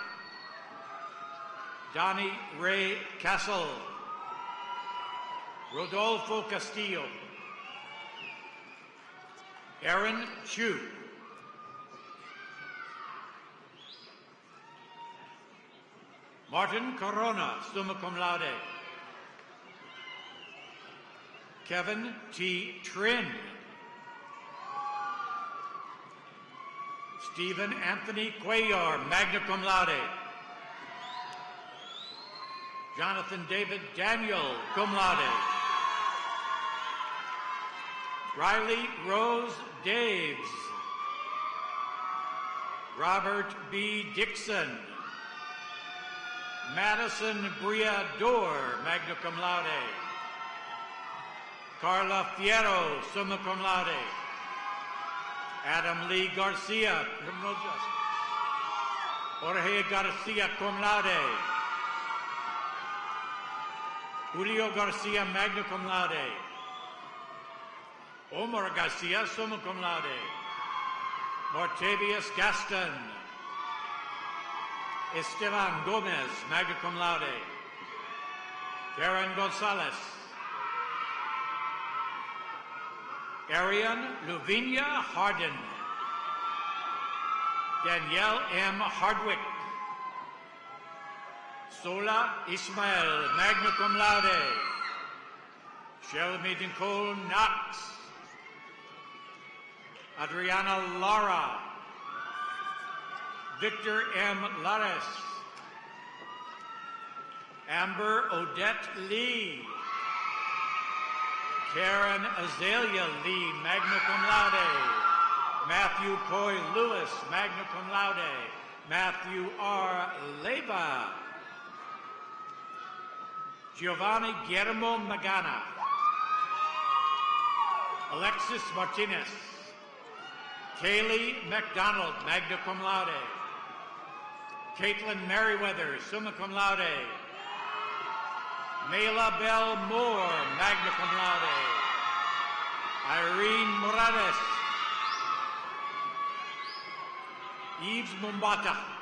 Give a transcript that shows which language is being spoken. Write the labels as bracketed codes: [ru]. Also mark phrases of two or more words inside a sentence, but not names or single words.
[en] Donnie Ray Castle. Rodolfo Castillo. Aaron Chu. Martin Corona, summa cum laude. Kevin T. Trin. Stephen Anthony Cuellar, magna cum laude. Jonathan David Daniel, cum laude. Riley Rose Daves. Robert B. Dixon. Madison Bria Dorr, magna cum laude. Carla Fierro, summa cum laude. Adam Lee Garcia, criminal justice. Jorge Garcia, cum laude. Julio Garcia, magna cum laude. Omar Garcia, summa cum laude. Mortavius Gaston. Esteban Gomez, magna cum laude. Karen Gonzalez. Arian Luvinia Harden. Danielle M. Hardwick. Sola Ismael, magna cum laude. Shelby Nicole Knox. Adriana Lara. Victor M. Lares. Amber Odette Lee. Karen Azalea Lee, magna cum laude. Matthew Coy Lewis, magna cum laude. Matthew R. Leva. Giovanni Guillermo Magana. Alexis Martinez. Kaylee McDonald, magna cum laude. Caitlin Merriweather, summa cum laude. Mayla Bell Moore, magna cum laude. Irene Morales. Eves Mumbata.